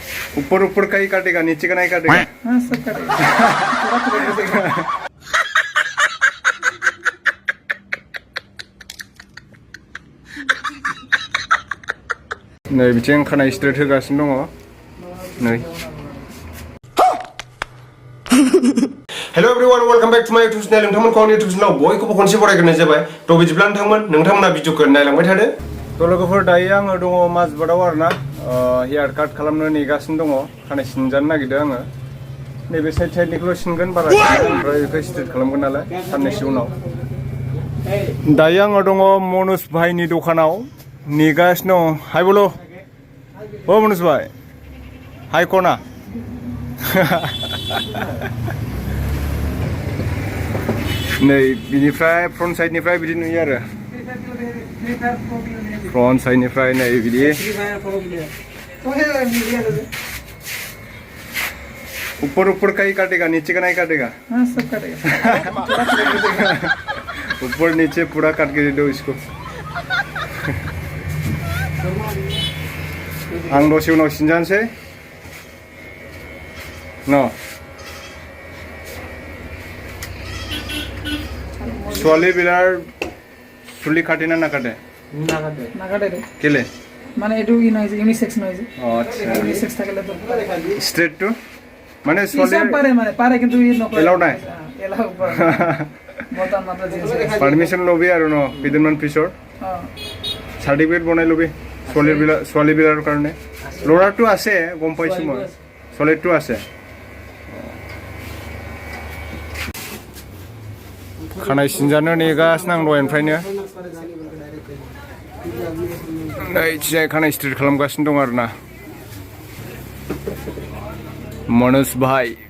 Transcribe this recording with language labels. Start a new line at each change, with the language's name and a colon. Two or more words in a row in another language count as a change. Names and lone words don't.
Hindi: ऊपर ऊपर का ही काटेगा, नीचे का नहीं काटेगा? हाँ सब काटेगा।
Bodo: नै बिथिं खानाय स्ट्रेट होगासिनो दङ नै।
English: Hello everyone, welcome back to my YouTube channel.
Bodo: नोंथांमोनखौ आंनि यूट्यूब चैनलाव बयखौबो खनसे बरायग्रोनाय जाबाय। थ' बिदिब्ला नोंथांमोना भिडिअखौ नायलांबाय थादो। थ' लोगोफोर, दायो आङो दङ माजबादाव आरोना, हेयार काट खालामनो नेगासिनो दङ। खानाय सिनजानो नागिरदों आङो। नैबे साइडनिखौल' सिनगोन, बारा ओमफ्राय बेखौ स्ट्रेट खालामगोन नालाय साननैसो उनाव। दायो आङो दङ मनज भाइनि दखानाव नेगासिनो दङ। हाय बोलो ओ मनज भाइ, हाय कना। नै बिनिफ्राय फ्रन्ट साइडनिफ्राय बिदि नुयो आरो, फ्रन्ट साइडनिफ्राय नै बिदि।
Hindi: ऊपर ऊपर का ही काटेगा, नीचे का नहीं काटेगा? हाँ सब काटेगा। ऊपर नीचे पूरा काट के दो इसको।
Bodo: आं दसे उनाव सिनजानोसै न।
Assamese: ছোৱালী বিলাৰ চুলি কাটে না নাকাটে? নাকাটে রে। কেলে? মানে এটু কি নয় যে ইউনিসেক্স নয় যে। আচ্ছা, ইউনিসেক্স থাকলে তো স্ট্রেট টু মানে ছোৱালী পারে কিন্তু ই নকৰে। এলাও নাই? এলাও পারে। বতান মাত্র জিনিস। পারমিশন লবি আৰু ন কেইদিনমান পিছৰ। সাৰ্টিফিকেট বনাই লবি ছোৱালী বিলাৰ কাৰণে। ল'ৰাৰটো আছে, গম পাইছো মই, ছোৱালীৰটো আছে।
Bodo: खानाय सिनजानो नेगासिनो आं दहायनिफ्रायनो। नै खानाय स्ट्रेट खालामगासिनो दं आरोना मनज भाइ।